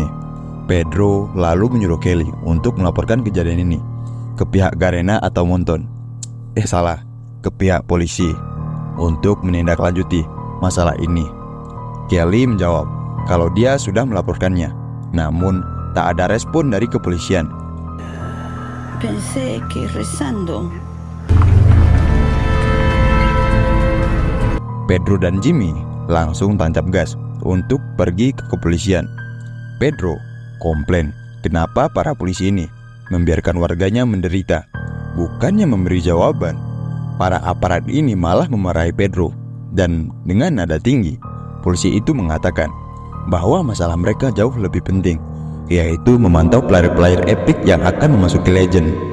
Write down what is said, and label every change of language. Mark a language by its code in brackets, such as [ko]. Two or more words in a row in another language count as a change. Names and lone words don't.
[id] Pedro lalu menyuruh Kelly untuk melaporkan kejadian ini ke pihak Garena atau Monton. Ke pihak polisi untuk menindaklanjuti masalah ini. Kelly menjawab kalau dia sudah melaporkannya, namun tak ada respon dari kepolisian. [es] Pensé que rezando. [id] Pedro dan Jimmy langsung tancap gas untuk pergi ke kepolisian. Pedro komplain kenapa para polisi ini membiarkan warganya menderita. Bukannya memberi jawaban, para aparat ini malah memarahi Pedro. Dan dengan nada tinggi, polisi itu mengatakan bahwa masalah mereka jauh lebih penting, yaitu memantau player-player epic yang akan memasuki legend.